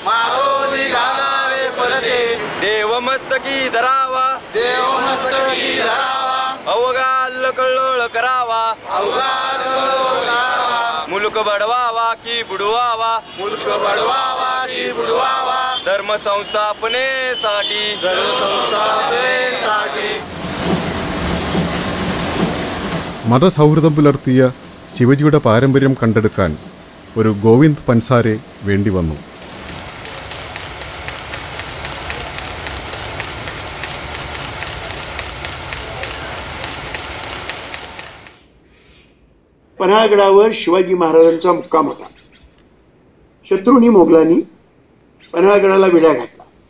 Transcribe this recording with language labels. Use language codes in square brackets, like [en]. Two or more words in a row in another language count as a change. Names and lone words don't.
[mr] देव मस्तकी धरावा अवघा कल्लोळ करावा मुलक बडवावा की बुडवावा धर्म संस्थापनेसाठी [ml] മതസൗഹൃദം പുലർത്തിയ ശിവജിയുടെ പാരമ്പര്യം കണ്ടെടുക്കാൻ ഒരു ഗോവിന്ദ് പൻസാരെ വേണ്ടി വന്നു. [mr] पन्हाळगडावर शिवाजी महाराजांचा मुक्काम होता. शत्रूंनी मोगलांनी पन्हाळगडाला विडा घातला.